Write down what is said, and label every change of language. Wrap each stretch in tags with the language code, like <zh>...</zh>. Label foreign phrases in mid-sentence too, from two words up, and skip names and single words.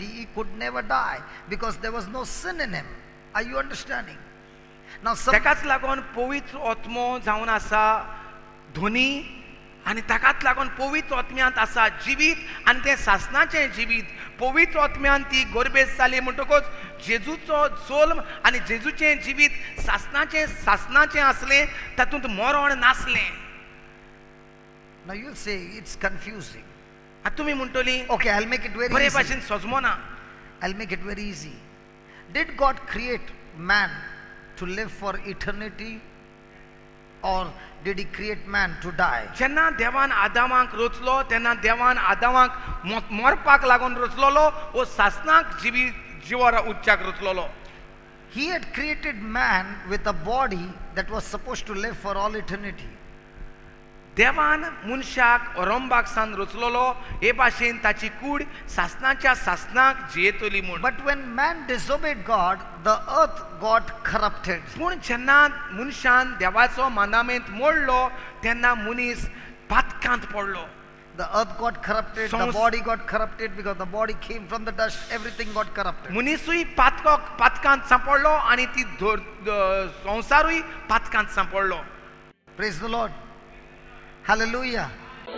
<en>He could never die because there was no sin in him. Are you understanding? Now</en> <kok>ताकाच लागून पवित्र आत्मो जावन आसा धोनी आनी ताकाच लागून पवित्र आत्म्यांत आसा जिवीत आनी तें सासणाचें जिवीत. पवित्र आत्म्यान ती गर्भेस जाली म्हणटकूच जेजूचो जल्म आनी जेजूचें जिवीत सासणाचें आसलें तातूंत मरण नासलें.</kok> <en>Now you'll say it's confusing.</en> <kok>आतां तुमी म्हणटली</kok> <en>Okay, I'll make it very</en> <kok>बरे</kok> <en>easy.</en> <kok>भाशेन सजमोना.</kok> <en>I'll make it very easy. Did God create man to live for eternity, or did he create man to die?</en> <kok>जेन्ना देवान आदामाक रचलो तेन्ना देवान आदामाक मरपाक लागून रचलोलो वो सासणाक जिवार उच्चाक रचलोलो.</kok> <en>He had created man with a body that was supposed to live for all eternity.</en> <kok>देवान मनशाक अरंबाक सान रचलोलो हे भाशेन ताची कूड सासणाच्या सासणाक जियेतली म्हूण.</kok> <en>But when man disobeyed God, the earth got corrupted.</en> <kok>पूण जेन्ना मनशान देवाचो मानामेंत मोडलो तेन्ना मनीस पातकांत पडलो.</kok> <en>The earth got corrupted, the body got corrupted because the body came from the dust, everything got corrupted.</en> <kok>मनीसूय पातकांत सांपडलो आनी ती संवसारूय पातकांत सांपडलो.</kok> <en>Praise the Lord. Hallelujah.</en>